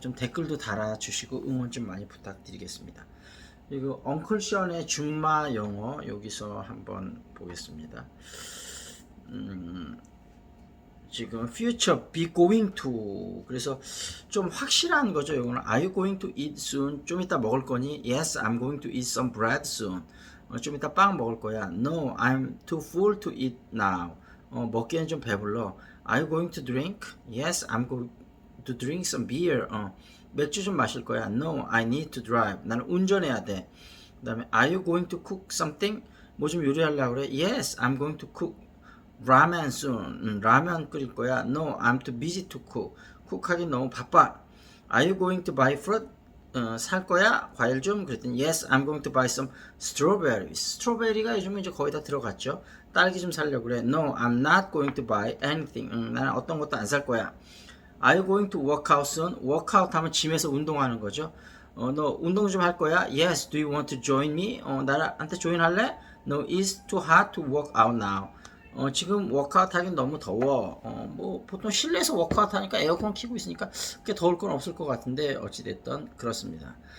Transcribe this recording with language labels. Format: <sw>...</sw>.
<ko>좀 댓글도 달아주시고 응원 좀 많이 부탁드리겠습니다. 그리고 엉클션의 준마 영어 여기서 한번 보겠습니다. 지금</ko> <en>future be going to,</en> <ko>그래서 좀 확실한 거죠. 이거는</ko> <en>are you going to eat soon?</en> <ko>좀 이따 먹을 거니?</ko> <en>Yes, I'm going to eat some bread soon.</en> <ko>좀 이따 빵 먹을 거야.</ko> <en>No, I'm too full to eat now.</en> <ko>먹기엔 좀 배불러.</ko> <en>Are you going to drink? Yes, I'm going to drink some beer.</en> <ko>맥주 좀 마실 거야.</ko> <en>No, I need to drive.</en> <ko>나는 운전해야 돼.</ko> <en>그 다음에 are you going to cook something?</en> <ko>뭐 좀 요리하려고 그래?</ko> <en>Yes, I'm going to cook ramen soon.</en> <ko>라면 끓일 거야.</ko> <en>No, I'm too busy to cook.</en> <ko>쿡하기 너무 바빠.</ko> <en>Are you going to buy fruit?</en> <ko>살 거야? 과일 좀? 그랬더니</ko> <en>yes, I'm going to buy some strawberries.</en> <ko>스트로베리가 요즘은 이제 거의 다 들어갔죠. 딸기 좀 살려고 그래.</ko> <en>No, I'm not going to buy anything.</en> <ko>나는 어떤 것도 안 살 거야.</ko> <en>Are you going to work out soon? work out</en> <ko>하면 짐에서 운동하는 거죠. 너 운동 좀 할 거야?</ko> <en>Yes, do you want to join me?</en> <ko>나한테 조인 할래?</ko> <en>No, it's too hot to work out now.</en> <ko>지금 워크아웃 하긴 너무 더워. 뭐 보통 실내에서 워크아웃 하니까 에어컨 켜고 있으니까 그렇게 더울 건 없을 것 같은데 어찌됐든 그렇습니다.</ko>